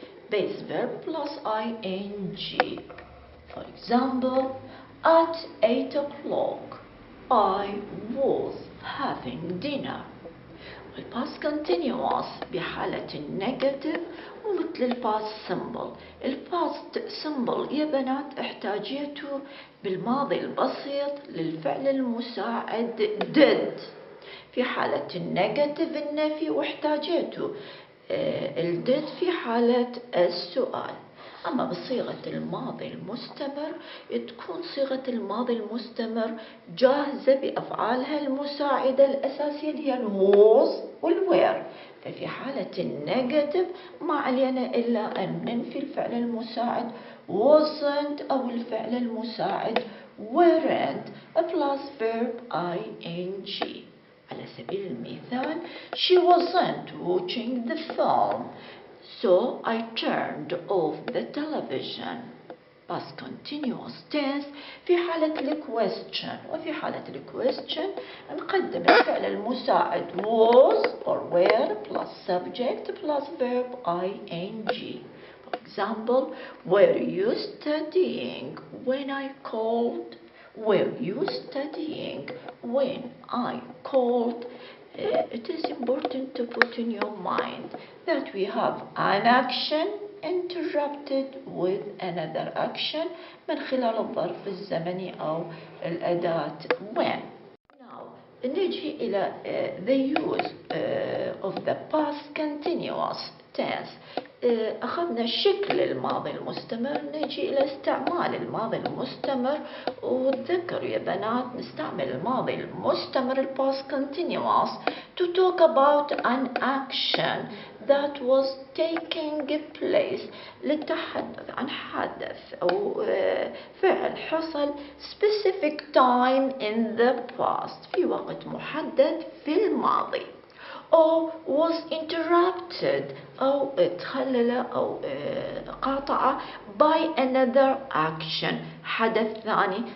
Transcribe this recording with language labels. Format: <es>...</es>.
<en>base verb plus ing. For example, at 8 o'clock I was having dinner.</en> <ar>الباست continuous بحالة النيجاتيف ومثل الباست سمبل. الباست سمبل يا بنات احتاجيته بالماضي البسيط للفعل المساعد did في حالة النيجاتيف النفي، واحتاجيته الديد في حالة السؤال. أما بصيغة الماضي المستمر تكون صيغة الماضي المستمر جاهزة بأفعالها المساعدة الأساسية اللي هي الووز والوير. ففي حالة النيجاتيف ما علينا إلا أن ننفي الفعل المساعد wasn't أو الفعل المساعد weren't plus verb ing.</ar> <en>على سبيل المثال she wasn't watching the film so I turned off the television. past continuous tense في حالة الquestion.</en> <ar>وفي حالة الquestion نقدم الفعل المساعد was or were plus subject plus verb ing.</ar> <en>For example, were you studying when I called? Were you studying when I called? It is important to put in your mind that we have an action interrupted with another action من خلال الظرف الزمني أو الأداة when. Now نجي إلى the use of the past continuous tense</en> <ar>أخذنا شكل الماضي المستمر، نجي إلى استعمال الماضي المستمر. وتذكروا يا بنات نستعمل الماضي المستمر ال past continuous to talk about an action that was taking place، للتحدث عن حدث أو فعل حصل specific time in the past، في وقت محدد في الماضي.</ar> <en>or was interrupted أو تخلل أو قاطع by another action، حدث ثاني.</en>